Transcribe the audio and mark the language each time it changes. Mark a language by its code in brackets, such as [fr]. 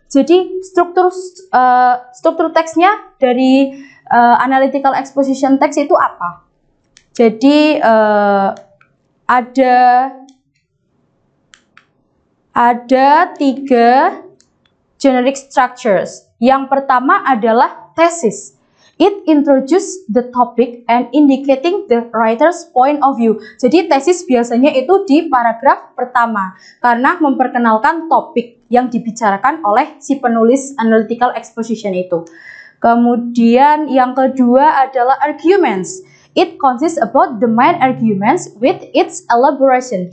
[id] Jadi struktur teksnya dari [en] analytical exposition text [id] itu apa? Jadi ada 3 [en] generic structures. [id] Yang pertama adalah thesis. [en] It introduces the topic and indicating the writer's point of view. [id] Jadi tesis biasanya itu di paragraf pertama karena memperkenalkan topik yang dibicarakan oleh si penulis [en] analytical exposition [id] itu. Kemudian yang kedua adalah arguments. [en] It consists about the main arguments with its elaboration.